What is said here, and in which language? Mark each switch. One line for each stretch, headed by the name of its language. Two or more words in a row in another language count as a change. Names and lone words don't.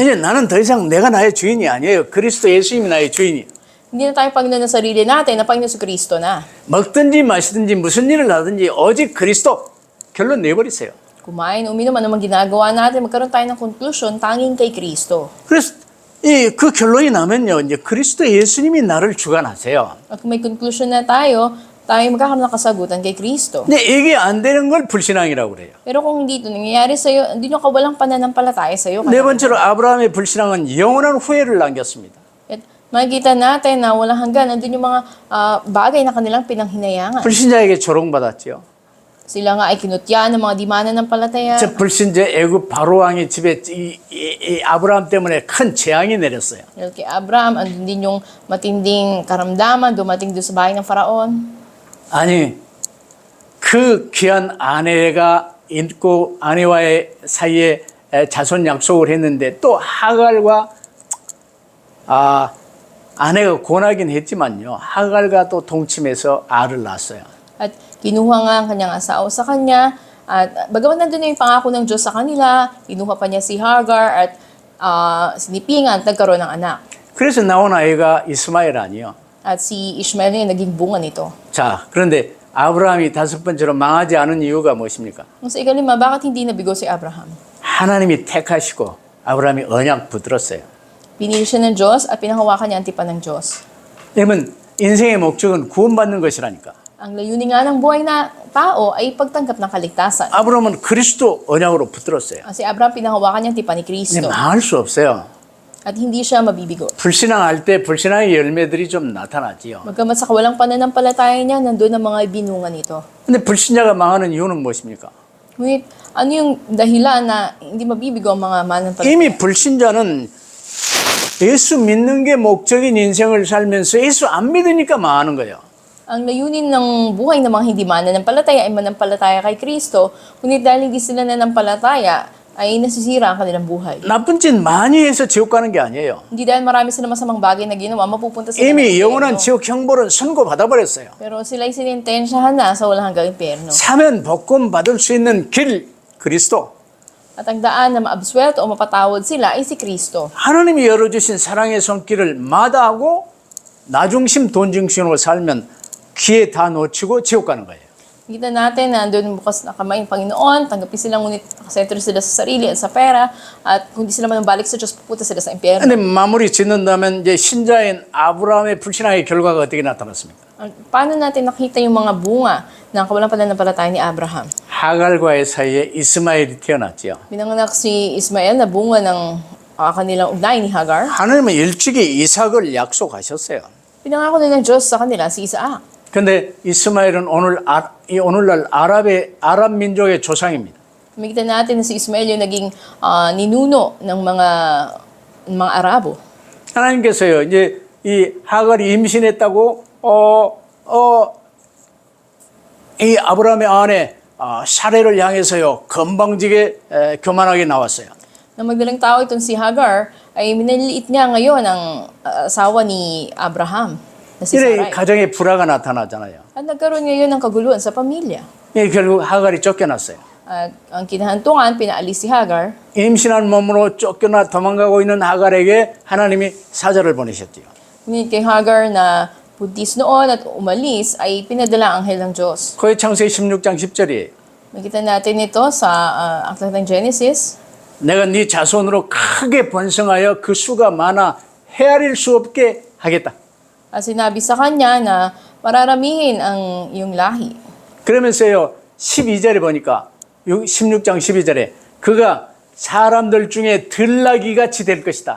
Korean: 이제 나는 더 이상 내가 나의 주인이 아니에요. 그리스도 예수님이 나의 주인이에요.
Filipino: Hindi na tayo Panginoon ng sarili natin, na Panginoon Kristo na.
Korean: 먹든지 마시든지 무슨 일을 하든지 오직 그리스도 결론 내버리세요.
Filipino: Kumain, uminom, ano mang ginagawa natin, magkaroon tayo ng conclusion, tanging kay Kristo.
Korean: 그래서 그 결론이 나면요, 이제 그리스도 예수님이 나를 주관하세요.
Filipino: At kung may conclusion na tayo magkakaroon ng kasagutan kay Kristo.
Korean: 근데 이게 안 되는 걸 불신앙이라고 그래요.
Filipino: Pero kung hindi ito nangyayari sa'yo, hindi nyo kawalang pananampalataya sa'yo.
Korean: 네 번째로 아브라함의 불신앙은 영원한 후회를 남겼습니다.
Filipino: At makikita natin na walang hanggan, nandun yung mga bagay na kanilang pinanghinayangan.
Korean: 불신자에게 조롱받았죠.
Filipino: Sila nga ay kinutya ng mga di mananampalataya.
Korean: 저 불신자 애굽 바로왕의 집에 이 아브라함 때문에 큰 재앙이 내렸어요.
Filipino: Dahil kay Abraham, andun din yung matinding karamdaman, dumating doon sa bahay ng Faraon.
Korean: 아니 그 귀한 아내가 있고 아내와의 사이에 자손 약속을 했는데 또 하갈과 아내가 권하긴 했지만요. 하갈과 또 동침해서 알을 낳았어요.
Filipino: At kinuha nga ang kanyang asawa sa kanya. At bagaman nandun na yung pangako ng Diyos sa kanila, kinuha pa niya si Hagar at sinipingan at nagkaroon ng anak.
Korean: 그래서 나온 아이가 이스마엘 아니요.
Filipino: At si Ishmael na yung naging bunga nito.
Korean: 자, 그런데 아브라함이 다섯 번째로 망하지 않은 이유가 무엇입니까?
Filipino: Kung sa ikalima, bakit hindi nabigo si Abraham?
Korean: 하나님이 택하시고 아브라함이 언약 붙들었어요.
Filipino: Pinili siya ng Diyos at pinahawakan niya ang tipan ng Diyos.
Korean: 왜냐면 인생의 목적은 구원받는 것이라니까.
Filipino: Ang layunin nga ng buhay na tao ay pagtanggap ng kaligtasan.
Korean: 아브라함은 그리스도 언약으로 붙들었어요.
Filipino: Si Abraham, pinahawakan niya ang tipan ni
Korean: 근데
Filipino: Kristo.
Korean: 망할 수 없어요.
Filipino: At hindi siya mabibigo.
Korean: 불신앙할 때 불신앙의 열매들이 좀 나타나지요.
Filipino: Magkamat sa kawalang pananampalataya niya, nandun ang mga ibinungan nito.
Korean: 근데 불신자가 망하는 이유는 무엇입니까?
Filipino: Ngunit, ano yung dahilan na hindi mabibigo ang mga mananampalataya?
Korean: 이미 불신자는 예수 믿는 게 목적인 인생을 살면서 예수 안 믿으니까 망하는 거예요.
Filipino: Ang layunin ng buhay ng mga hindi mananampalataya ay manampalataya kay Kristo, ngunit dahil hindi sila nanampalataya, ay nasisira ang kanilang buhay.
Korean: 나쁜 짓 많이 해서 지옥 가는 게 아니에요.
Filipino: Hindi dahil marami sila masamang bagay na ginawa, mapupunta sila
Korean: 이미
Filipino: ng
Korean: 영원한
Filipino: impyerno.
Korean: 지옥 형벌은 선고받아버렸어요.
Filipino: Pero sila ay sinintensyahan na sa walang hanggang impyerno.
Korean: 사면 복권 받을 수 있는 길 그리스도.
Filipino: At ang daan na maabswelto o mapatawad sila ay si Kristo.
Korean: 하나님이 열어주신 사랑의 손길을 마다하고 나중심 돈중심으로 살면 기회 다 놓치고 지옥 가는 거예요.
Filipino: Kita natin na doon bukas na kamay ng Panginoon, tanggapin sila ngunit nakasentro sila sa sarili at sa pera, at kung di sila manambalik sa Diyos, pupunta sila sa impyerno.
Korean: 근데 마무리 짓는다면 이제 신자인 아브라함의 불신앙의 결과가 어떻게 나타났습니까?
Filipino: Paano natin nakita yung mga bunga ng kawalang pananampalataya ni Abraham?
Korean: 하갈과의 사이에 이스마엘이 태어났지요.
Filipino: Binanganak si Ismael na bunga ng kanilang ugnay ni Hagar.
Korean: 하나님은 일찍이 이삭을 약속하셨어요.
Filipino: Pinangako na ng Diyos sa kanila si Isaac.
Korean: 근데 이스마엘은 오늘날 아랍 민족의 조상입니다.
Filipino: Makita natin na si Ismael yung naging ninuno ng mga Arabo.
Korean: 하나님께서요, 이제 이 하갈이 임신했다고, 이 아브라함의 아내, 사례를 향해서요, 건방지게 교만하게 나왔어요.
Filipino: Na magdalang tao itong si Hagar, ay minaliit niya ngayon ang asawa ni Abraham, na si
Korean: 이래
Filipino: Sarai.
Korean: 가정에 불화가 나타나잖아요.
Filipino: At nagkaroon ngayon ng kaguluhan sa pamilya.
Korean: 결국 하갈이 쫓겨났어요.
Filipino: At ang kinahantungan, pinaalis si Hagar.
Korean: 임신한 몸으로 쫓겨나 도망가고 있는 하갈에게 하나님이 사자를 보내셨지요.
Filipino: Ngunit kay Hagar na buntis noon at umalis, ay pinadala ang anghel ng Diyos.
Korean: 그의 창세기 16장 10절이에요.
Filipino: Makita natin ito sa Aklat ng Genesis.
Korean: 내가 네 자손으로 크게 번성하여 그 수가 많아 헤아릴 수 없게 하겠다.
Filipino: At sinabi sa kanya na mararamihin ang iyong lahi.
Korean: 그러면서요 12절에 보니까 16장 12절에 그가 사람들 중에 들나귀 같이 될 것이다.